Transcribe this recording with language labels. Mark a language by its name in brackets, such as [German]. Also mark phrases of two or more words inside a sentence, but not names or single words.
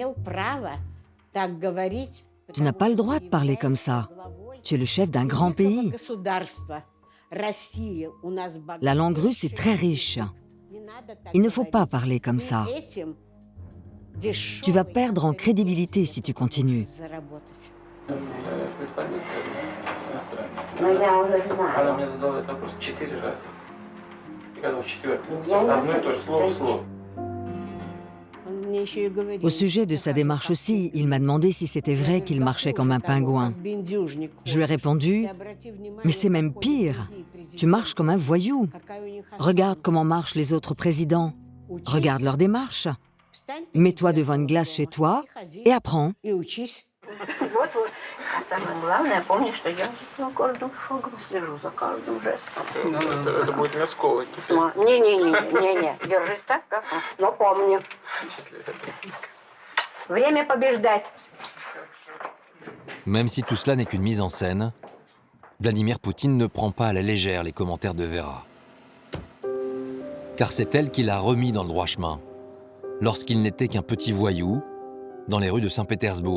[French] Tu n'as pas le droit de parler comme ça. Tu es le chef d'un grand pays. La langue russe est très riche. Il ne faut pas parler comme ça. Tu vas perdre en crédibilité si tu continues. [Russian] Она мне задала этот вопрос 4 раза. И когда в 4-м, одно и то же слово в слово. [French] Au sujet de sa démarche aussi, il m'a demandé si c'était vrai qu'il marchait comme un pingouin. Je lui ai répondu, « Mais c'est même pire, tu marches comme un voyou. Regarde comment marchent les autres présidents. Regarde leur démarche. Mets-toi devant une glace chez toi et apprends. » [Russian] Вот-вот. А самое главное, помни, что я за каждым шагом слежу, за каждым жестом. Это будет мясковый. Не-не-не, держись так, как он. Но помни. Время побеждать. [French] Même si tout cela n'est qu'une mise en scène, Vladimir Poutine ne prend pas à la légère les commentaires de Vera. Car c'est elle qui l'a remis dans le droit chemin, lorsqu'il n'était qu'un petit voyou dans les rues de Saint-Pétersbourg.